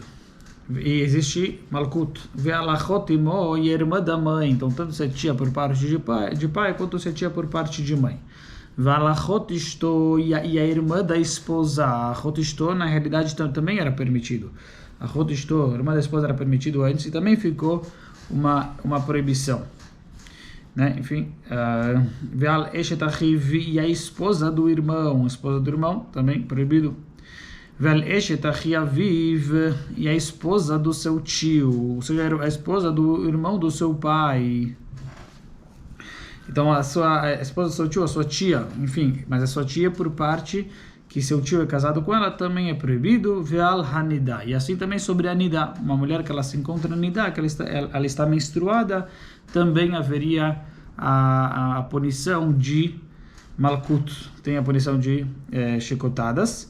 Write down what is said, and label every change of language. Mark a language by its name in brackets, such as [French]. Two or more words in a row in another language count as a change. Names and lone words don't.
[Portuguese] E existe malkut, ve'alachotimo, e a irmã da mãe, então tanto se é tia por parte de pai quanto se é tia por parte de mãe. Ve'alachotisto, e a irmã da esposa, a chotisto na realidade também era permitido. A chotisto, a irmã da esposa, era permitido antes e também ficou uma proibição, né? Enfim, [Hebrew] ועל אשת אחיו, [Portuguese] e a esposa do irmão também proibido. [Hebrew] ועל אשת אחי אביו, [Portuguese] e a esposa do seu tio, ou seja, a esposa do irmão do seu pai. Então a esposa do seu tio, a sua tia, enfim, mas a sua tia por parte que seu tio é casado com ela também é proibido. [Hebrew] ועל הנדה, [Portuguese] e assim também sobre a nida, uma mulher que ela se encontra nida, que ela está menstruada, também haveria a punição de malkut, tem a punição de chicotadas.